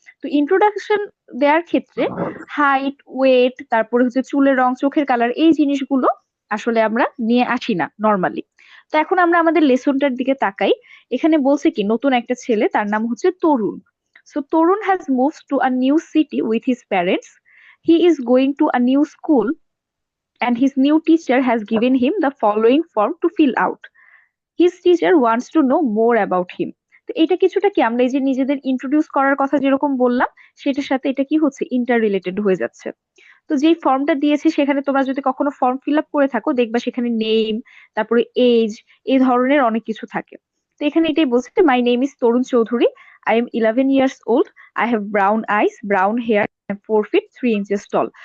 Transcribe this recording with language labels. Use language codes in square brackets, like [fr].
[bn] তো ইন্ট্রোডাকশন দেওয়ার ক্ষেত্রে হাইট, ওয়েট, তারপরে হচ্ছে চুলের রং, চোখের কালার, এই জিনিসগুলো আসলে আমরা নিয়ে আসি না নর্মালি। তো এখন আমরা আমাদের লেসনটার দিকে তাকাই। এখানে বলছে কি নতুন একটা ছেলে, তার নাম হচ্ছে তরুণ। [en] So Tarun has moved to a new city with his parents. He is going to a new school and his new teacher has given him the following form to fill out. His teacher wants to know more about him. [bn] তো এটা কিছুটা কি আমরা এই যে নিজেদের introduce করার কথা যেরকম বললাম, সেটার সাথে এটা কি হচ্ছে, ইন্টার রিলেটেড হয়ে যাচ্ছে। তো যেই ফর্মটা দিয়েছে সেখানে তোমরা যদি কখনো ফর্ম ফিল আপ করে থাকো দেখবা সেখানে নেম, তারপরে এজ, এই ধরনের অনেক কিছু থাকে। তো এখানে এটাই বলছে, [en] My name is Tarun Chowdhury, I am 11 years old, I have brown eyes, brown hair, 4 feet 3 inches tall।